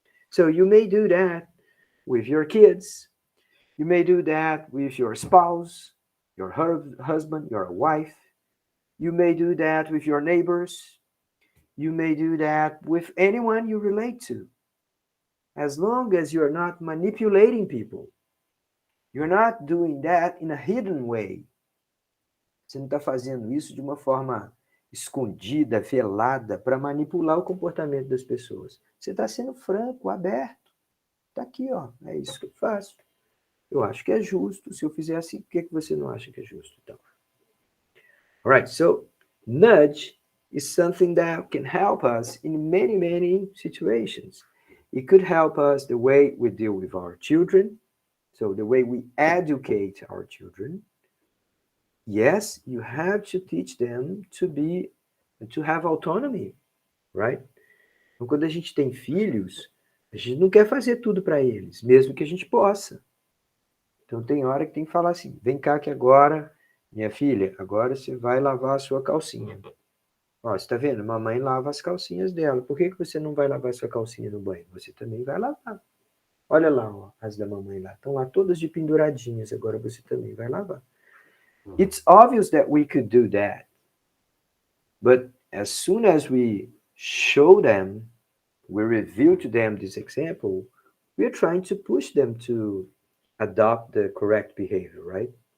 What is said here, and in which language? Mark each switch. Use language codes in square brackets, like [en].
[en] So you may do that with your kids. You may do that with your spouse, your husband, your wife. You may do that with your neighbors. You may do that with anyone you relate to. As long as you're not manipulating people, you're not doing that in a hidden way. [pt] Você não está fazendo isso de uma forma escondida, velada, para manipular o comportamento das pessoas. Você está sendo franco, aberto. Está aqui, ó. É isso que eu faço. Eu acho que é justo. Se eu fizer assim, por que você não acha que é justo? Então, [en] all right. So, nudge is something that can help us in many, many situations. It could help us the way we deal with our children, so the way we educate our children. Yes, you have to teach them to have autonomy, right? [pt] Então, quando a gente tem filhos, a gente não quer fazer tudo para eles, mesmo que a gente possa. Então tem hora que tem que falar assim: vem cá que agora, minha filha, agora você vai lavar a sua calcinha. Ó, você está vendo? Mamãe lava as calcinhas dela. Por que você não vai lavar a sua calcinha no banho? Você também vai lavar. Olha lá, ó, as da mamãe lá. Estão lá todas de penduradinhas. Agora você também vai lavar. [en] It's obvious that we could do that. But as soon as we show them, we reveal to them this example, we're trying to push them to adopt the correct behavior, right?